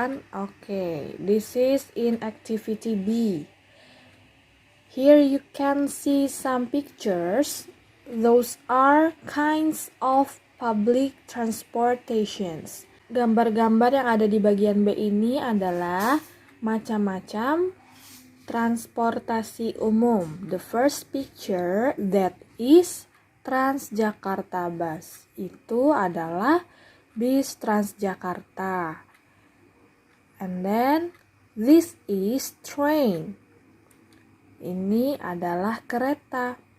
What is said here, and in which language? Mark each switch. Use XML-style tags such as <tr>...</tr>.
<en>Okay, this is in activity B. Here you can see some pictures. Those are kinds of public transportations.</en> <id>Gambar-gambar yang ada di bagian B ini adalah macam-macam transportasi umum.</id> <en>The first picture that is Transjakarta bus.</en> <id>Itu adalah bis Transjakarta.</id> <en>And then this is train.</en> <id>Ini adalah kereta.</id>